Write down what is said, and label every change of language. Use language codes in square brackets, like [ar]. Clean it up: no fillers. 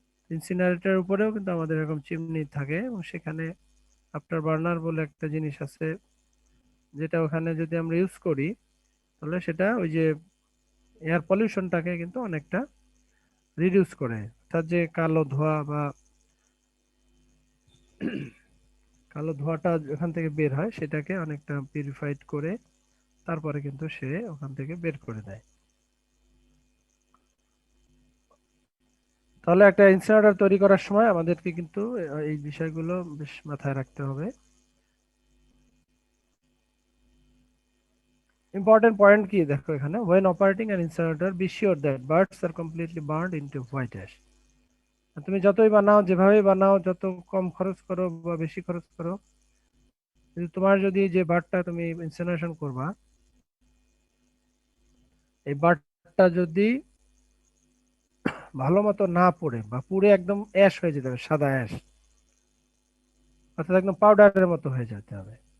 [bn] ইনসিনারেটর উপরেও কিন্তু আমাদের এরকম চিমনি থাকে, এবং সেখানে আফটার বার্নার বলে একটা জিনিস আছে, যেটা ওখানে যদি আমরা ইউজ করি তাহলে সেটা ওই যে এয়ার পলিউশনটাকে কিন্তু অনেকটা রিডিউস করে, অর্থাৎ যে কালো ধোঁয়া বা কালো ধোঁয়াটা ওখান থেকে বের হয় সেটাকে অনেকটা পিউরিফাইড করে তারপরে কিন্তু সে ওখান থেকে বের করে দেয়। তাহলে একটা ইনসিনারেটর তৈরি করার সময় আমাদেরকে কিন্তু এই বিষয়গুলো বেশ মাথায় রাখতে হবে। ইম্পর্টেন্ট পয়েন্ট কি দেখো এখানে, [en] when operating an incinerator be sure that birds are completely burned into white ash। [bn] তুমি যতই বানাও, যেভাবেই বানাও, যত কম খরচ করো বা বেশি খরচ করো, কিন্তু তোমার যদি যে বার্ডটা তুমি ইনসিনারেশন করবা, এই বার্ডটা যদি ভালো মতো না পড়ে বা পুড়ে একদম অ্যাশ হয়ে যেতে হবে, সাদা অ্যাশ, অর্থাৎ একদম পাউডারের মতো হয়ে যেতে হবে।